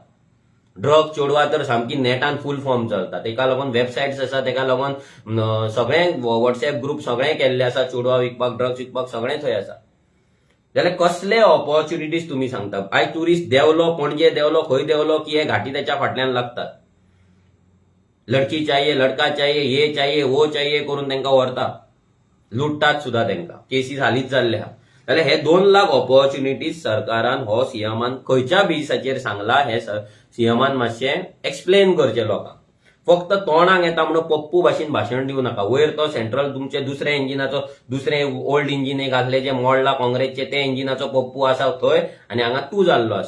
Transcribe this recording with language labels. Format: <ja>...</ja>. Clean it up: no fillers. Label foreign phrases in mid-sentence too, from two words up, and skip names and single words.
<kok>ड्रग चोडवा तर सामकी नेटान</kok> <en>full form</en> <kok>चलता. तेका लागून वेबसायट्स आसा, तेका लागून सगळे</kok> <en>WhatsApp group</en> <kok>सगळे केल्ले आसा. चोडवा विकपाक, ड्रग्स विकपाक सगळे थंय आसा. जाल्यार कसले ऑपॉर्च्युनिटीज तुम्ही सांगता? आयज टुरिस्ट देवलो, पणजे देवलो, खंय देवलो की हे घाटी त्याच्या फाटल्यान लागतात.</kok> <hi>लडकी चाहिए, लडका चाहिए, ये चाहिए, वो चाहिए</hi> <kok>करून त्यांना व्हरता, लुटतात सुद्धा त्यांना. केसीस हालीच जाल्ले आहा. जाल्यार हे 2 लाख ऑपॉर्च्युनिटीज सरकारान हो सीएमान खंयच्या बेसाचेर सांगला हे सीएमान मातशें एक्सप्लेन करचें लोकांक. फक्त तोंडाक येता म्हणून पप्पू भाशेन भाशण दिवं नाका. वयर तो सेंट्रल तुमचे दुसऱ्या इंजिनाचो, दुसरे</kok> <en>old engine</en> <kok>एक आसले जे मोडला काँग्रेसचे, ते इंजिनाचो पप्पू आसा थंय, आणि हांगा तूं जाल्लो आसा.</kok>